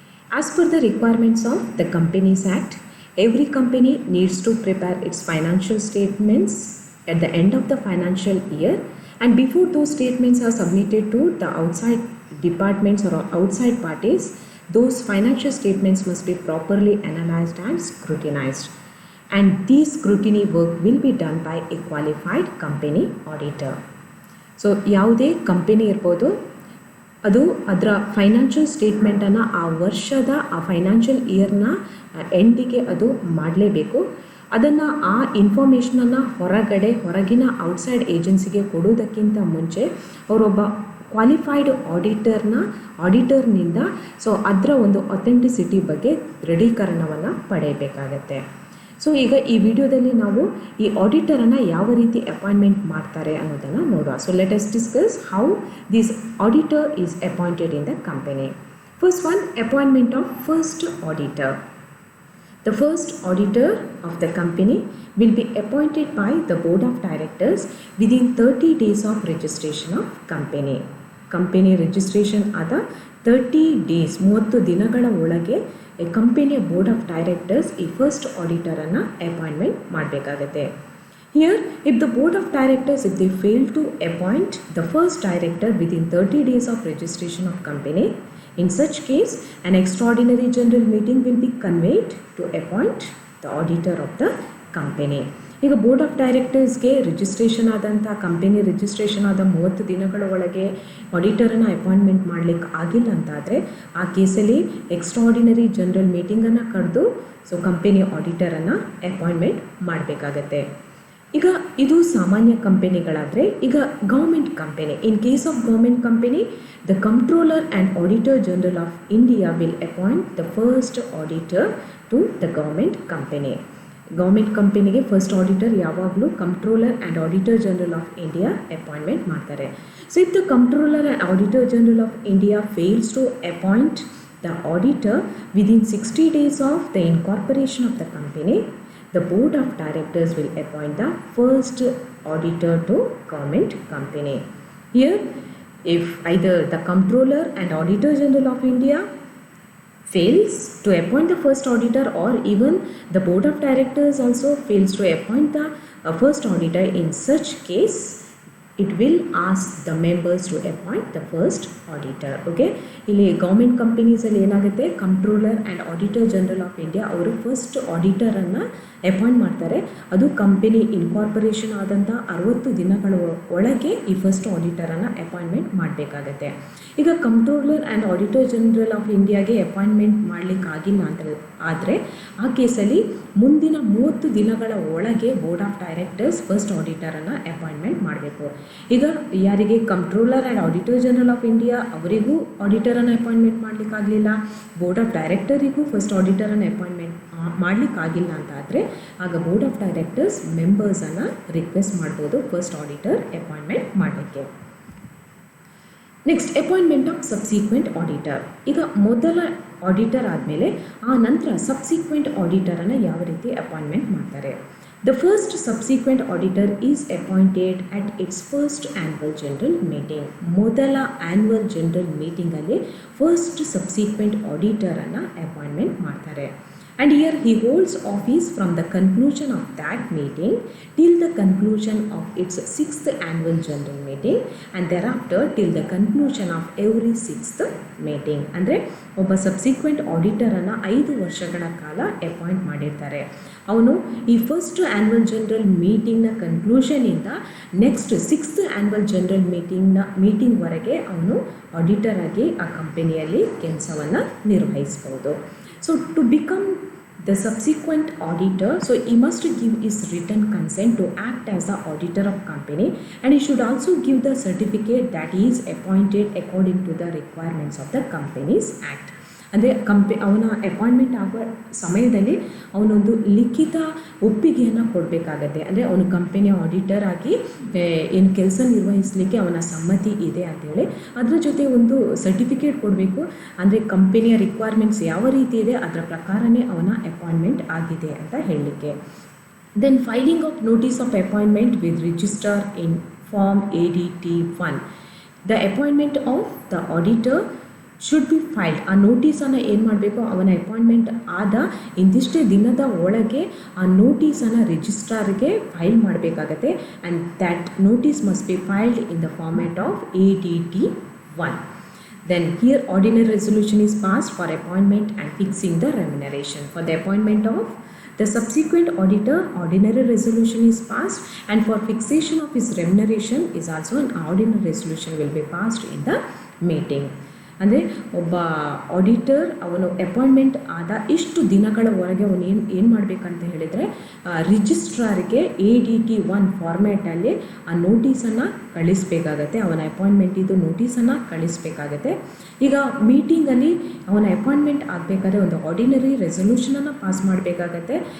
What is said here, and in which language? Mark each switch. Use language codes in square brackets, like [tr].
[en] As per the requirements of the Companies Act, every company needs to prepare its financial statements at the end of the financial year, and before those statements are submitted to the outside departments or outside parties, those financial statements must be properly analyzed and scrutinized. And this scrutiny work will be done by a qualified company auditor. [kn] So ಯಾವುದೇ company ಇರ್ಬೋದು, ಅದು ಅದರ financial ಸ್ಟೇಟ್ಮೆಂಟನ್ನು ಆ ವರ್ಷದ ಆ financial ಇಯರ್ನ ಎಂಡಿಗೆ ಅದು ಮಾಡಲೇಬೇಕು. ಅದನ್ನು ಆ ಇನ್ಫಾರ್ಮೇಷನನ್ನು ಹೊರಗಿನ ಔಟ್ಸೈಡ್ ಏಜೆನ್ಸಿಗೆ ಕೊಡೋದಕ್ಕಿಂತ ಮುಂಚೆ ಅವರೊಬ್ಬ ಕ್ವಾಲಿಫೈಡ್ ಆಡಿಟರ್ನಿಂದ ಸೊ ಅದರ ಒಂದು ಅಥೆಂಟಿಸಿಟಿ ಬಗ್ಗೆ ದೃಢೀಕರಣವನ್ನು ಪಡೆಯಬೇಕಾಗತ್ತೆ. ಸೊ ಈಗ ಈ ವಿಡಿಯೋದಲ್ಲಿ ನಾವು ಈ ಆಡಿಟರನ್ನು ಯಾವ ರೀತಿ ಅಪಾಯಿಂಟ್ಮೆಂಟ್ ಮಾಡ್ತಾರೆ ಅನ್ನೋದನ್ನು ನೋಡುವ. [en] So let us discuss how this auditor is appointed in the company. First one, appointment of first auditor. The first auditor of the company will be appointed by the board of directors within 30 days of registration of company. [kn] Company registration ಆದ 30 days 30 ದಿನಗಳ ಒಳಗೆ ಕಂಪನಿಯ board of directors ಈ first ಆಡಿಟರನ್ನು appointment ಮಾಡಬೇಕಾಗತ್ತೆ. [en] Here, if the board of directors, if they fail to appoint the first director within 30 days of registration of company, in such case, an extraordinary general meeting will be convened to appoint the auditor of the company. [kn] ಈಗ board of ಡೈರೆಕ್ಟರ್ಸ್ಗೆ registration ಆದಂಥ company registration ಆದ 30 ದಿನಗಳ ಒಳಗೆ ಆಡಿಟರನ್ನು appointment ಮಾಡಲಿಕ್ಕೆ ಆಗಿಲ್ಲ ಅಂತಾದರೆ ಆ ಕೇಸಲ್ಲಿ ಎಕ್ಸ್ಟ್ರಾರ್ಡಿನರಿ ಜನರಲ್ ಮೀಟಿಂಗನ್ನು ಕರೆದು ಸೊ ಕಂಪನಿ ಆಡಿಟರನ್ನು ಅಪಾಯಿಂಟ್ಮೆಂಟ್ ಮಾಡಬೇಕಾಗತ್ತೆ. ಈಗ ಇದು ಸಾಮಾನ್ಯ ಕಂಪನಿಗಳಾದರೆ, ಈಗ [en] Government company, in case of government company, the controller and auditor general of India will appoint the first auditor to the government company. [kn] Government ಕಂಪನಿಗೆ ಫಸ್ಟ್ ಆಡಿಟರ್ ಯಾವಾಗಲೂ controller and auditor general of India appointment ಮಾಡ್ತಾರೆ. [en] So if the controller and auditor general of India fails to appoint the auditor within 60 days of the incorporation of the company, the board of directors will appoint the first auditor to government company. Here, if either the comptroller and auditor general of India fails to appoint the first auditor, or even the board of directors also fails to appoint the first auditor, in such case it will ask the members to appoint the first auditor. [kn] Okay, ಇಲ್ಲಿ government ಕಂಪನೀಸಲ್ಲಿ ಏನಾಗುತ್ತೆ, controller and auditor general of India ಅವರು first ಆಡಿಟರನ್ನು appoint ಮಾಡ್ತಾರೆ. ಅದು company incorporation ಆದಂಥ 60 ದಿನಗಳ ಒಳಗೆ ಈ first ಆಡಿಟರನ್ನು appointment ಮಾಡಬೇಕಾಗತ್ತೆ. ಈಗ controller and auditor general of ಇಂಡಿಯಾಗೆ ಅಪಾಯಿಂಟ್ಮೆಂಟ್ ಮಾಡಲಿಕ್ಕಾಗಿಲ್ಲ ಅಂತ ಆದರೆ ಆ ಕೇಸಲ್ಲಿ ಮುಂದಿನ 30 ದಿನಗಳ ಒಳಗೆ board of directors first ಆಡಿಟರನ್ನು appointment ಮಾಡಬೇಕು. ಈಗ ಯಾರಿಗೆ controller and auditor general of India ಅವರಿಗೂ ಆಡಿಟರನ್ನು appointment ಮಾಡಲಿಕ್ಕಾಗಲಿಲ್ಲ, board of ಡೈರೆಕ್ಟರಿಗೂ first ಆಡಿಟರನ್ನು appointment ಮಾಡಲಿಕ್ಕಾಗಿಲ್ಲ ಅಂತ ಆದರೆ ಆಗ ಬೋರ್ಡ್ ಆಫ್ ಡೈರೆಕ್ಟರ್ಸ್ ಮೆಂಬರ್ಸನ್ನು ರಿಕ್ವೆಸ್ಟ್ ಮಾಡ್ಬೋದು ಫಸ್ಟ್ ಆಡಿಟರ್ ಅಪಾಯಿಂಟ್ಮೆಂಟ್ ಮಾಡಲಿಕ್ಕೆ. [en] Next, appointment of subsequent auditor. [kn] ಈಗ ಮೊದಲ ಆಡಿಟರ್ ಆದಮೇಲೆ ಆ ನಂತರ ಸಬ್ಸಿಕ್ವೆಂಟ್ ಆಡಿಟರನ್ನು ಯಾವ ರೀತಿ ಅಪಾಯಿಂಟ್ಮೆಂಟ್ ಮಾಡ್ತಾರೆ. [en] The first subsequent auditor is appointed at its first annual general meeting. [kn] ಮೊದಲ annual general ಮೀಟಿಂಗಲ್ಲಿ first subsequent ಆಡಿಟರನ್ನು appointment ಮಾಡ್ತಾರೆ. [en] And here he holds office from the conclusion of that meeting till the conclusion of its 6th annual general meeting, and thereafter till the conclusion of every 6th meeting. [kn] ಅಂದರೆ ಒಬ್ಬ subsequent ಆಡಿಟರನ್ನು 5 ವರ್ಷಗಳ ಕಾಲ appoint ಮಾಡಿರ್ತಾರೆ. ಅವನು ಈ first annual general ಮೀಟಿಂಗ್ನ ಕನ್ಕ್ಲೂಷನಿಂದ next 6th annual general ಮೀಟಿಂಗ್ವರೆಗೆ ಅವನು auditor ಆಗಿ ಆ ಕಂಪನಿಯಲ್ಲಿ ಕೆಲಸವನ್ನು ನಿರ್ವಹಿಸ್ಬೋದು. [en] So to become the subsequent auditor, so he must give his written consent to act as the auditor of company, and he should also give the certificate that he is appointed according to the requirements of the Companies Act. [kn] ಅಂದರೆ ಅವನ appointment ಆಗುವ ಸಮಯದಲ್ಲಿ ಅವನೊಂದು ಲಿಖಿತ ಒಪ್ಪಿಗೆಯನ್ನು ಕೊಡಬೇಕಾಗತ್ತೆ. ಅಂದರೆ ಅವನು ಕಂಪನಿಯ ಆಡಿಟರ್ ಆಗಿ ಏನು ಕೆಲಸ ನಿರ್ವಹಿಸಲಿಕ್ಕೆ ಅವನ ಸಮ್ಮತಿ ಇದೆ ಅಂತೇಳಿ ಅದರ ಜೊತೆ ಒಂದು ಸರ್ಟಿಫಿಕೇಟ್ ಕೊಡಬೇಕು. ಅಂದರೆ ಕಂಪನಿಯ ರಿಕ್ವೈರ್ಮೆಂಟ್ಸ್ ಯಾವ ರೀತಿ ಇದೆ ಅದರ ಪ್ರಕಾರನೇ ಅವನ ಅಪಾಯಿಂಟ್ಮೆಂಟ್ ಆಗಿದೆ ಅಂತ ಹೇಳಲಿಕ್ಕೆ. [en] Then filing of notice of appointment with registrar in form ADT1. The appointment of the auditor should be filed. [kn] ಆ ನೋಟಿಸನ್ನು ಏನು ಮಾಡಬೇಕು, ಅವನ ಅಪಾಯಿಂಟ್ಮೆಂಟ್ ಆದ ಇಂದಿಷ್ಟೇ ದಿನದ ಒಳಗೆ ಆ ನೋಟಿಸನ್ನು ರಿಜಿಸ್ಟ್ರಾರ್ಗೆ ಫೈಲ್ ಮಾಡಬೇಕಾಗತ್ತೆ. [en] And that notice must be filed in the format of ADT1. Then here ordinary resolution is passed for appointment and fixing the remuneration. For the appointment of the subsequent auditor, ordinary resolution is passed, and for fixation of his remuneration is also an ordinary resolution will be passed in the meeting. [kn] ಅಂದರೆ ಒಬ್ಬ auditor ಅವನು appointment ಆದ ಇಷ್ಟು ದಿನಗಳವರೆಗೆ ಅವನು ಏನು ಮಾಡಬೇಕಂತ ಹೇಳಿದರೆ ರಿಜಿಸ್ಟ್ರಾರ್ಗೆ ADT1 ಫಾರ್ಮ್ಯಾಟಲ್ಲಿ ಆ ನೋಟಿಸನ್ನು ಕಳಿಸ್ಬೇಕಾಗತ್ತೆ. ಅವನ ಅಪಾಯಿಂಟ್ಮೆಂಟಿದ್ದು ನೋಟಿಸನ್ನು ಕಳಿಸ್ಬೇಕಾಗತ್ತೆ. ಈಗ ಮೀಟಿಂಗಲ್ಲಿ ಅವನ ಅಪಾಯಿಂಟ್ಮೆಂಟ್ ಆಗಬೇಕಾದ್ರೆ ಒಂದು ಆರ್ಡಿನರಿ ರೆಸೊಲ್ಯೂಷನನ್ನು ಪಾಸ್ ಮಾಡಬೇಕಾಗತ್ತೆ.